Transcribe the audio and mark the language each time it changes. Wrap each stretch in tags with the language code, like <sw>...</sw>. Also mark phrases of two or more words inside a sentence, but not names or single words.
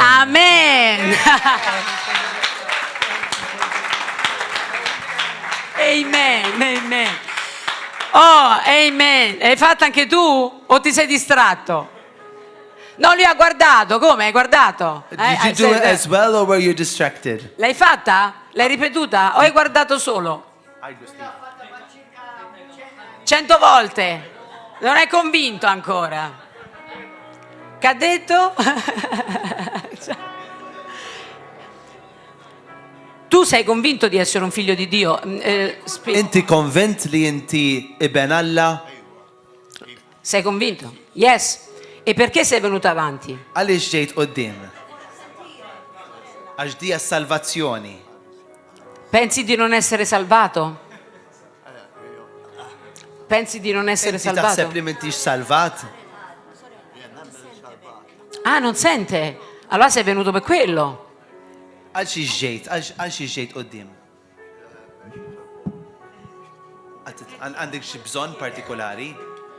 <en>Amen. Amen. Amen. Oh, amen.</en> <it>L'hai fatta anche tu o ti sei distratto? No, lui ha guardato. Come? Hai guardato?</it> <en>Did you do it as well or were you distracted?</en> <it>L'hai fatta? L'hai ripetuta? O hai guardato solo? 100 volte. Non è convinto ancora. Che ha detto? Tu sei convinto di essere un figlio di Dio?</it> <mt>Inti convint li inti ibn Allah?</mt> <it>Sei convinto? Yes. E perché sei venuto avanti?</it> <mt>Għaliex ġejt qoddim? Għax dija salvazzjoni.</mt> <it>Pensi di non essere salvato? Pensi di non essere</it> <mt>Inti</mt> <it>salvato?</it> <mt>taħseb li m'intix salvat?</mt> <it>Ah, non sente? Allora sei venuto per quello.</it> <mt>Għalxiex ġejt qoddim? Għandek xi bżonn partikolari?</mt>